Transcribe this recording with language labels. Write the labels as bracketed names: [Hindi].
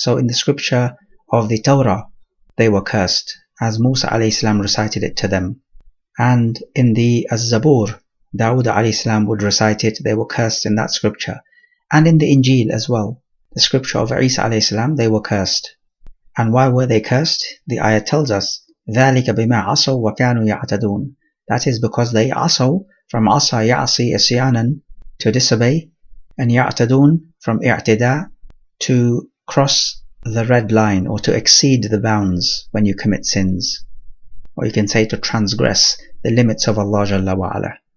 [English] So in the scripture of the Torah, they were cursed, as Musa alayhi salam recited it to them. And in the Az-Zabur, Dawood alayhi salam would recite it, they were cursed in that scripture. And in the Injil as well, the scripture of Isa alayhi salam, they were cursed. And why were they cursed? The ayah tells us, [Arabic] ذَلِكَ بِمَا عَصَوْا وَكَانُوا يَعْتَدُونَ. [English] That is because they asaw, from asa ya'si isyanan, to disobey, and ya'tadun, from i'tida, to cross the red line or to exceed the bounds when you commit sins. Or you can say to transgress the limits of Allah Jalla wa Ala.